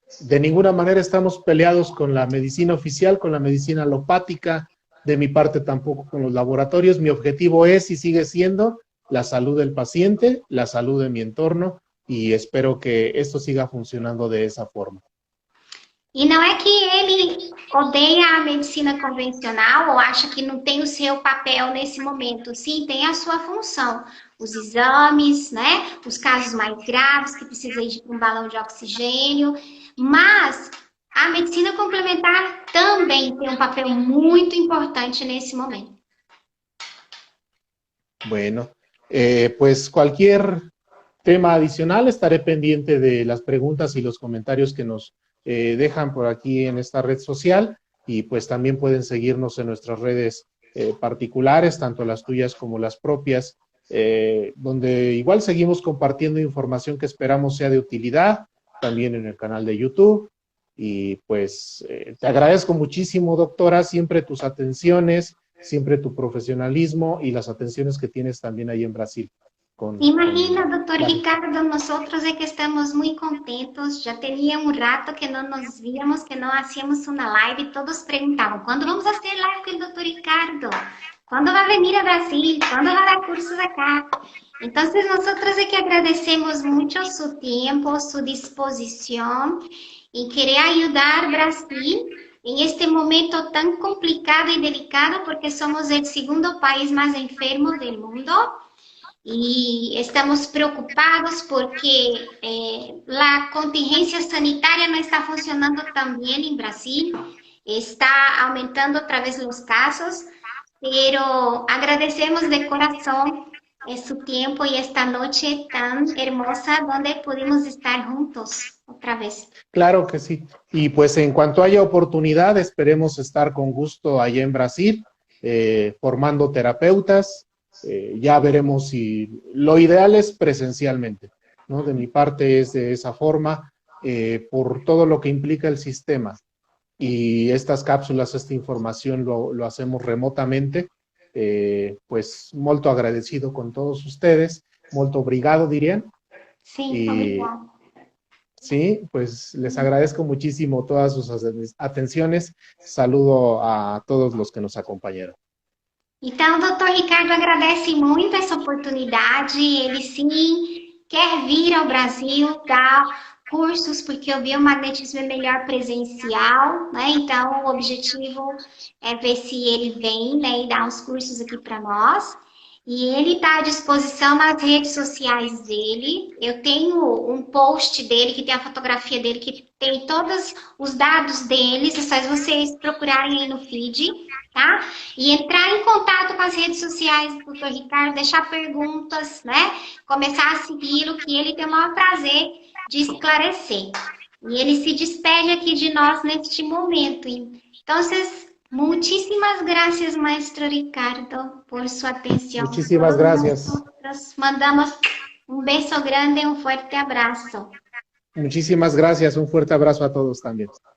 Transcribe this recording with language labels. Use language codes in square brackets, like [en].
[es] De ninguna manera estamos peleados con la medicina oficial, con la medicina alopática, de mi parte tampoco con los laboratorios. Mi objetivo es y sigue siendo la salud del paciente, la salud de mi entorno, y espero que esto siga funcionando de esa forma. [pt] E não é que ele odeia a medicina convencional ou acha que não tem o seu papel nesse momento. Sim, tem a sua função. Os exames, né? Os casos mais graves que precisam de um balão de oxigênio. Mas a medicina complementar também tem um papel muito importante nesse momento. [es] Bueno, pues cualquier tema adicional estaré pendiente de las preguntas y los comentarios que nos dejan por aquí en esta red social, y pues también pueden seguirnos en nuestras redes particulares, tanto las tuyas como las propias, donde igual seguimos compartiendo información que esperamos sea de utilidad, también en el canal de YouTube. Y pues te agradezco muchísimo, doctora, siempre tus atenciones, siempre tu profesionalismo y las atenciones que tienes también ahí en Brasil. [pt] Imagina, doutor Ricardo, [es] nosotros [pt] é que estamos muito contentos. Já teria um rato que não nos víamos, que não [es] hacíamos [pt] uma live, e todos perguntavam, quando vamos fazer live com o doutor Ricardo? Quando vai vir a Brasil? Quando vai dar cursos [es] acá? [pt] Então, [es] nosotros [pt] é que agradecemos muito su tempo, su disposição em querer ajudar Brasil em este momento tão complicado e delicado, porque somos o segundo país mais enfermo do mundo. E estamos preocupados porque a contingência sanitária não está funcionando tão bem em Brasil, está aumentando outra vez os casos, [es] pero [pt] agradecemos de coração su tempo e esta noite tão [es] hermosa donde pudimos [pt] estar juntos [es] otra vez. Claro que sí. Y pues en cuanto haya oportunidad, esperemos estar con gusto allá en Brasil, formando terapeutas. Ya veremos si lo ideal es presencialmente, ¿no? De mi parte es de esa forma, por todo lo que implica el sistema. Y estas cápsulas, esta información lo hacemos remotamente. Pues molto agradecido con todos ustedes, [pt] molto obrigado, [es] dirían. Sí, obrigado. Sí, pues les agradezco muchísimo todas sus atenciones. Saludo a todos los que nos acompañaron. [pt] Então, o doutor Ricardo agradece muito essa oportunidade. Ele sim quer vir ao Brasil dar cursos, porque o biomagnetismo é melhor presencial, né? Então, o objetivo é ver se ele vem, né, e dar uns cursos aqui para nós. E ele está à disposição nas redes sociais dele. Eu tenho um post dele, que tem a fotografia dele, que tem todos os dados deles. É só vocês procurarem aí no feed, tá? E entrar em contato com as redes sociais do Dr. Ricardo, deixar perguntas, né? Começar a segui-lo, que ele tem o maior prazer de esclarecer. E ele se despede aqui de nós neste momento. [es] Então, muchísimas gracias, maestro Ricardo, por su atención. Muchísimas gracias. Nosotros mandamos un beso grande, un fuerte [pt] abraço. [es] Muchísimas gracias. Un fuerte abrazo a todos también.